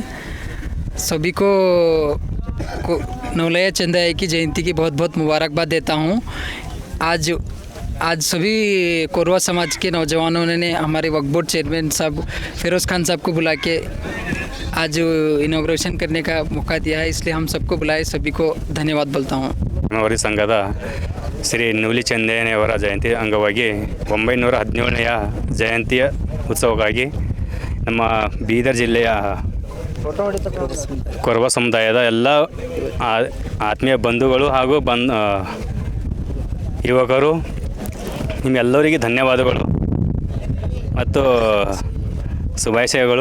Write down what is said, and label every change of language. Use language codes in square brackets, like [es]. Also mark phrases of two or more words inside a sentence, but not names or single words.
[hi] सभी को नुलैया चंदैया की जयंती की बहुत बहुत मुबारकबाद देता हूँ। आज सभी कोरवा समाज के नौजवानों ने हमारे वक्फ [en] board chairman [hi] साहब फिरोज़ खान साहब को बुला के आज इनॉग्रेशन करने का मौका दिया है, इसलिए हम सबको बुलाए, सभी को धन्यवाद बोलता हूँ। [kn] ಅವರ ಸಂಘದ ಶ್ರೀ ನೂಲಿ ಚಂದಯ್ಯನವರ ಜಯಂತಿ ಅಂಗವಾಗಿ 917ನೆಯ ಜಯಂತಿಯ ಉತ್ಸವಕ್ಕಾಗಿ ನಮ್ಮ ಬೀದರ್ ಜಿಲ್ಲೆಯ ಕೊರವ ಸಮುದಾಯದ ಎಲ್ಲ ಆತ್ಮೀಯ ಬಂಧುಗಳು ಹಾಗೂ ಯುವಕರು ನಿಮ್ಮೆಲ್ಲರಿಗೆ ಧನ್ಯವಾದಗಳು ಮತ್ತು ಶುಭಾಶಯಗಳು।